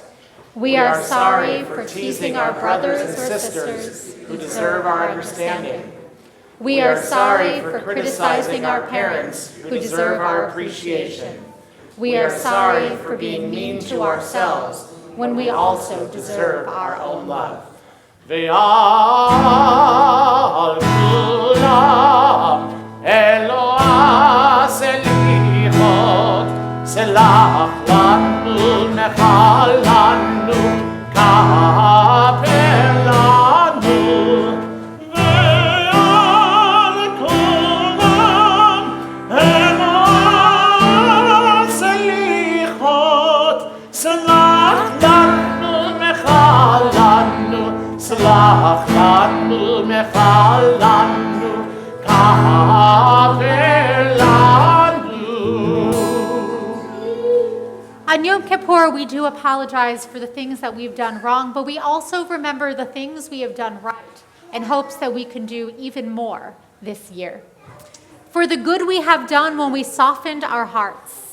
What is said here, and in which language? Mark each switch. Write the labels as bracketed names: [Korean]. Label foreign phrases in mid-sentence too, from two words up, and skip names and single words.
[English] We are sorry for teasing our brothers or sisters who deserve our understanding. We are sorry for criticizing our parents who deserve our appreciation. We are sorry for being mean to ourselves when we also deserve our own love. [Hebrew] ועל כלם אלוה סליחות סלח לנו מחל לנו כפר לנו ועל כלם אלוה סליחות סלח לנו מחל לנו סלח לנו מחל לנו כפר [English] On Yom Kippur, we do apologize for the things that we've done wrong, but we also remember the things we have done right in hopes that we can do even more this year. For the good we have done when we softened our hearts.